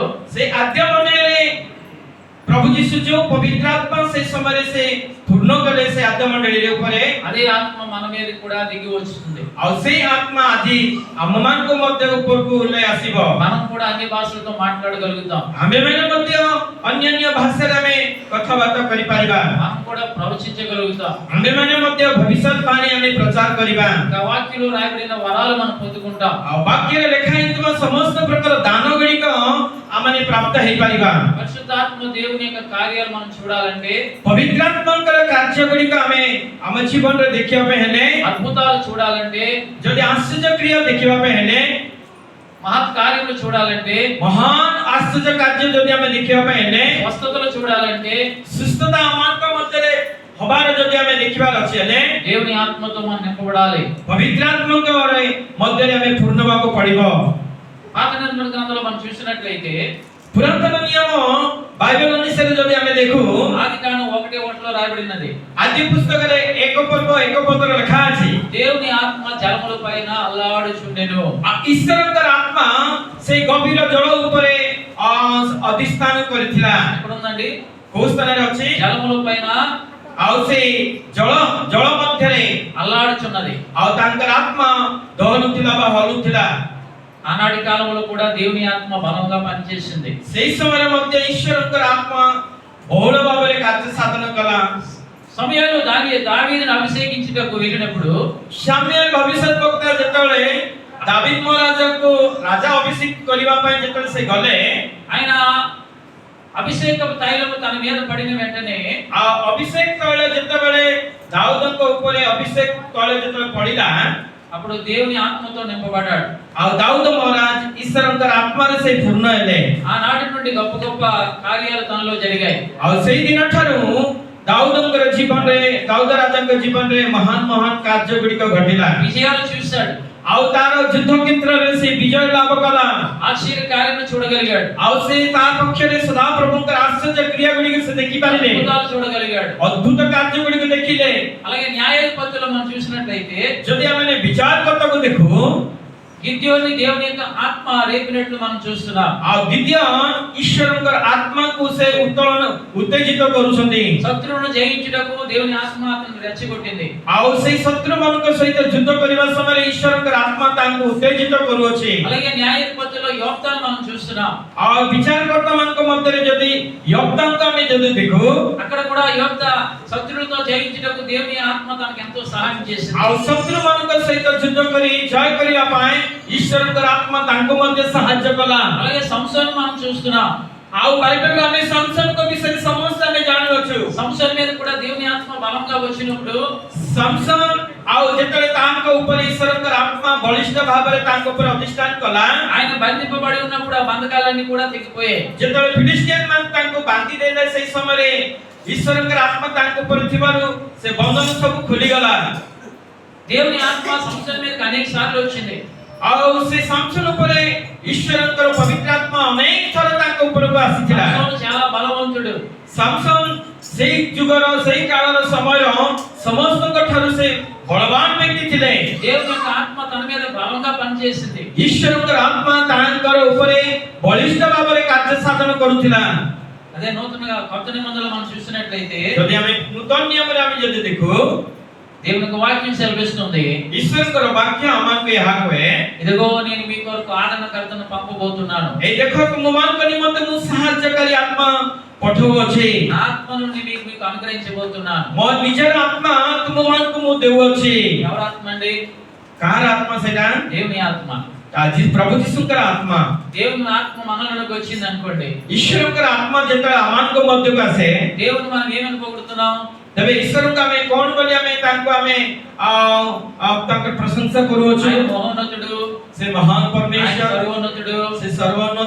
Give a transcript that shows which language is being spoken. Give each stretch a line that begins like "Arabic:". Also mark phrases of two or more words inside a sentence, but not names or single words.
Odia: ସେ ଆଦ୍ୟ ମଣ୍ଡଳୀରେ ପ୍ରଭୁ ଯୀଶୁ ଯୋଉ ପବିତ୍ର ଆତ୍ମା ସେ ସମୟରେ ସେ ପୂର୍ଣ୍ଣ କଲେ ସେ ଆଦ୍ୟ ମଣ୍ଡଳୀ ଉପରେ
Telugu: అదే ఆత్మ మన మీద కూడా దిగి వస్తుంది.
Odia: ଆଉ ସେଇ ଆତ୍ମା ଆଜି ଆମମାନଙ୍କ ମଧ୍ୟ ଉପରକୁ ଓହ୍ଲାଇ ଆସିବ।
Telugu: మనం కూడా అన్ని భాషలతో మాట్లాడగలుగుతాం.
Odia: ଆମେମାନେ ମଧ୍ୟ ଅନ୍ୟାନ୍ୟ ଭାଷାରେ ଆମେ କଥାବାର୍ତ୍ତା କରିପାରିବା।
Telugu: మనం కూడా ప్రవచించగలుగుతాం.
Odia: ଆମେମାନେ ମଧ୍ୟ ଭବିଷ୍ୟତ ବାଣୀ ଆମେ ପ୍ରଚାର କରିବା।
Telugu: ఇంకా వాక్యంలో రాయబడిన వరాలు మనం పొందుకుంటాం.
Odia: ଆଉ ବାକ୍ୟରେ ଲେଖା ହେଇଥିବା ସମସ୍ତ ପ୍ରକାର ଦାନ ଗୁଡ଼ିକ ଆମମାନେ ପ୍ରାପ୍ତ ହେଇପାରିବା।
Telugu: పరిశుద్ధాత్మ దేవుని యొక్క కార్యాలు మనం చూడాలంటే
Odia: ପବିତ୍ର ଆତ୍ମାଙ୍କର କାର୍ଯ୍ୟ ଗୁଡ଼ିକ ଆମେ ଆମ ଜୀବନରେ ଦେଖିବା ପାଇଁ ହେଲେ
Telugu: అద్భుతాలు చూడాలంటే
Odia: ଯଦି ଆଶ୍ଚର୍ଯ୍ୟ କ୍ରିୟା ଦେଖିବା ପାଇଁ ହେଲେ
Telugu: మహత్ కార్యములు చూడాలంటే
Odia: ମହାନ ଆଶ୍ଚର୍ଯ୍ୟ କାର୍ଯ୍ୟ ଯଦି ଆମେ ଦେଖିବା ପାଇଁ ହେଲେ
Telugu: స్వస్థతలు చూడాలంటే
Odia: ସୁସ୍ଥତା ଆମମାନଙ୍କ ମଧ୍ୟରେ ହବାର ଯଦି ଆମେ ଦେଖିବାର ଅଛି ହେଲେ
Telugu: దేవుని ఆత్మతో మనం నింపబడాలి.
Odia: ପବିତ୍ର ଆତ୍ମାଙ୍କ ମଧ୍ୟରେ ଆମେ ପୂର୍ଣ୍ଣ ହେବାକୁ ପଡ଼ିବ।
Telugu: పాత నిబంధన గ్రంథంలో మనం చూసినట్లయితే
Odia: ପୁରାତନ ନିୟମ ବାଇବଲ ଅନୁସାରେ ଯଦି ଆମେ ଦେଖୁ
Telugu: ఆదికాండం 1:1 రాయబడినది.
Odia: ଆଦି ପୁସ୍ତକରେ ଏକ ପର୍ବ ଏକ ପଦରେ ଲେଖା ଅଛି
Telugu: దేవుని ఆత్మ జలముల పైన అల్లాడుచుండెను.
Odia: ଈଶ୍ୱରଙ୍କର ଆତ୍ମା ସେଇ ଗଭୀର ଜଳ ଉପରେ ଅଧିଷ୍ଠାନ କରିଥିଲା।
Telugu: ఎక్కడ ఉందండి?
Odia: କୋଉ ସ୍ଥାନରେ ଅଛି?
Telugu: జలముల పైన
Odia: ଆଉ ସେଇ ଜଳ ମଧ୍ୟରେ
Telugu: అల్లాడుచున్నది.
Odia: ଆଉ ତାଙ୍କର ଆତ୍ମା ଦହନୁଥିଲା ବା ହଲୁଥିଲା।
Telugu: ఆనాటి కాలంలో కూడా దేవుని ఆత్మ బలంగా పనిచేసింది.
Odia: ସେଇ ସମୟରେ ମଧ୍ୟ ଈଶ୍ୱରଙ୍କର ଆତ୍ମା ବହୁଳ ଭାବରେ କାର୍ଯ୍ୟ ସାଧନ କଲା।
Telugu: సమయంలో దావీదును అభిషేకించుటకు వెళ్ళినప్పుడు
Odia: ସାମୁଏଲ ଭବିଷ୍ୟତ ବକ୍ତା ଯେତେବେଳେ ଦାବୀଦ ମହାରାଜାଙ୍କୁ ରାଜା ଅଭିଷେକ କରିବା ପାଇଁ ଯେତେବେଳେ ସେ ଗଲେ
Telugu: ఆయన అభిషేక తైలము తన మీద పడిన వెంటనే
Odia: ఆ ଅଭିଷେକ ତୈଳ ଯେତେବେଳେ ଦାଉଦଙ୍କ ଉପରେ ଅଭିଷେକ ତୈଳ ଯେତେବେଳେ ପଡ଼ିଲା
Telugu: అప్పుడు దేవుని ఆత్మతో నింపబడ్డాడు.
Odia: ଆଉ ଦାଉଦ ମହାରାଜ ଈଶ୍ୱରଙ୍କର ଆତ୍ମାରେ ସେ ପୂର୍ଣ୍ଣ ହେଲେ।
Telugu: ఆనాటి నుండి గొప్ప గొప్ప కార్యాలు తనలో జరిగాయి.
Odia: ଆଉ ସେଇ ଦିନ ଠାରୁ ଦାଉଦଙ୍କର ଜୀବନରେ ଦାଉଦ ରାଜାଙ୍କ ଜୀବନରେ ମହାନ ମହାନ କାର୍ଯ୍ୟ ଗୁଡ଼ିକ ଘଟିଲା।
Telugu: విజయాలు చూశాడు.
Odia: ଆଉ ତାର ଯୁଦ୍ଧ କ୍ଷେତ୍ରରେ ସେ ବିଜୟ ଲାଭ କଲା।
Telugu: ఆశ్చర్య కార్యాలను చూడగలిగాడు.
Odia: ଆଉ ସେ ତା ପକ୍ଷରେ ସଦାପ୍ରଭୁଙ୍କର ଆଶ୍ଚର୍ଯ୍ୟ କ୍ରିୟା ଗୁଡ଼ିକ ସେ ଦେଖିପାରିଲେ।
Telugu: అద్భుతాలు చూడగలిగాడు.
Odia: ଅଦ୍ଭୁତ କାର୍ଯ୍ୟ ଗୁଡ଼ିକ ଦେଖିଲେ।
Telugu: అలాగే న్యాయాధిపతులు మనం చూసినట్లయితే
Odia: ଯଦି ଆମେ ବିଚାରକର୍ତ୍ତାକୁ ଦେଖୁ
Telugu: గిద్యోని దేవుని యొక్క ఆత్మ రేపినట్లు మనం చూస్తున్నాం.
Odia: ଆଉ గిద్యోନ ଈଶ୍ୱରଙ୍କର ଆତ୍ମାକୁ ସେ ଉତ୍ତେଜିତ କରୁଛନ୍ତି।
Telugu: శత్రువును జయించుటకు దేవుని ఆత్మ అతన్ని రెచ్చగొట్టింది.
Odia: ଆଉ ସେଇ ଶତ୍ରୁମାନଙ୍କ ସହିତ ଯୁଦ୍ଧ କରିବା ସମୟରେ ଈଶ୍ୱରଙ୍କର ଆତ୍ମା ତାଙ୍କୁ ଉତ୍ତେଜିତ କରୁଅଛି।
Telugu: అలాగే న్యాయాధిపతుల్లో యోక్తాను మనం చూస్తున్నాం.
Odia: ଆଉ ବିଚାରକର୍ତ୍ତାମାନଙ୍କ ମଧ୍ୟରେ ଯଦି యోక్తాଙ୍କୁ ଆମେ ଯଦି ଦେଖୁ
Telugu: అక్కడ కూడా యోక్త శత్రువులతో జయించుటకు దేవుని ఆత్మ తనకు ఎంతో సహాయం చేసింది.
Odia: ଆଉ ଶତ୍ରୁମାନଙ୍କ ସହିତ ଯୁଦ୍ଧ କରି ଜୟ କରିବା ପାଇଁ ଈଶ୍ୱରଙ୍କର ଆତ୍ମା ତାଙ୍କୁ ମଧ୍ୟ ସାହାଯ୍ୟ କଲା।
Telugu: అలాగే సంసోను మనం చూస్తున్నాం.
Odia: ଆଉ ବାଇబଲରେ ଆମେ ସଂସନଙ୍କ ବିଷୟରେ ସମସ୍ତେ ଆମେ ଜାଣିଅଛୁ।
Telugu: సంసోను మీద కూడా దేవుని ఆత్మ బలంగా వచ్చినప్పుడు
Odia: ସଂସନ ଆଉ ଯେତେବେଳେ ତାଙ୍କ ଉପରେ ଈଶ୍ୱରଙ୍କର ଆତ୍ମା ବଳିଷ୍ଠ ଭାବରେ ତାଙ୍କ ଉପରେ ଅଧିଷ୍ଠାନ କଲା
Telugu: ఆయన బంధింపబడి ఉన్నప్పుడు ఆ బంధకాలన్నీ కూడా తెగిపోయాయి.
Odia: ଯେତେବେଳେ ଫିଲିଷ୍ଟିଆନ ମାନେ ତାଙ୍କୁ ବାନ୍ଧି ଦେଲେ ସେଇ ସମୟରେ ଈଶ୍ୱରଙ୍କର ଆତ୍ମା ତାଙ୍କ ଉପରେ ଥିବାରୁ ସେ ବନ୍ଧନ ସବୁ ଖୋଲିଗଲା।
Telugu: దేవుని ఆత్మ సంసోను మీదకి అనేక సార్లు వచ్చింది.
Odia: ଆଉ ସେ ସଂସନ ଉପରେ ଈଶ୍ୱରଙ୍କର ପବିତ୍ର ଆତ୍ମା ଅନେକ ଥର ତାଙ୍କ ଉପରକୁ ଆସିଥିଲା।
Telugu: సంసోను చాలా బలవంతుడు.
Odia: ସଂସନ ସେଇ ଯୁଗର ସେଇ କାଳର ସମୟର ସମସ୍ତଙ୍କ ଠାରୁ ସେ ବଳବାନ ବ୍ୟକ୍ତି ଥିଲେ।
Telugu: దేవుని యొక్క ఆత్మ తన మీద బలంగా పనిచేసింది.
Odia: ଈଶ୍ୱରଙ୍କର ଆତ୍ମା ତାଙ୍କର ଉପରେ ବଳିଷ୍ଠ ଭାବରେ କାର୍ଯ୍ୟ ସାଧନ କରୁଥିଲା।
Telugu: అదే నూతన కొత్త నిబంధనలో మనం చూసినట్లయితే
Odia: ଯଦି ଆମେ ନୂତନ ନିୟମରେ ଆମେ ଯଦି ଦେଖୁ
Telugu: దేవుని యొక్క వాక్యం సెలవిస్తుంది.
Odia: ଈଶ୍ୱରଙ୍କର ବାକ୍ୟ ଆମକୁ ଏହା କୁହେ
Telugu: ఇదిగో నేను మీ కొరకు ఆదరణకర్తను పంపబోతున్నాను.
Odia: ଏଇ ଦେଖ ତୁମମାନଙ୍କ ନିମନ୍ତେ ମୁଁ ସାହାଯ୍ୟକାରୀ ଆତ୍ମା ପଠଉଅଛି।
Telugu: నా ఆత్మ నుండి మీకు అనుగ్రహించబోతున్నాను.
Odia: ମୋ ନିଜର ଆତ୍ମା ତୁମମାନଙ୍କୁ ମୁଁ ଦେଉଅଛି।
Telugu: ఎవరి ఆత్మ అండి?
Odia: କାହାର ଆତ୍ମା ସେଇଟା?
Telugu: దేవుని ఆత్మ.
Odia: ଆଜି ପ୍ରଭୁ ଯୀଶୁଙ୍କର ଆତ୍ମା।
Telugu: దేవుని ఆత్మ మనలోకి వచ్చింది అనుకోండి.
Odia: ଈଶ୍ୱରଙ୍କର ଆତ୍ମା ଯେତେବେଳେ ଆମମାନଙ୍କ ମଧ୍ୟକୁ ଆସେ
Telugu: దేవుని మనం ఏమని పొగుడుతున్నాం?
Odia: ତେବେ ଈଶ୍ୱରଙ୍କୁ ଆମେ କଣ ବୋଲି ଆମେ ତାଙ୍କୁ ଆମେ ତାଙ୍କର ପ୍ରଶଂସା କରୁଅଛୁ।
Telugu: ఆయన మహోన్నతుడు,
Odia: ସେ ମହାନ
Telugu: ఆయన
Odia: ପରମେଶ୍ୱର,
Telugu: సర్వోన్నతుడు,
Odia: ସେ ସର୍ବୋନ୍ନତ,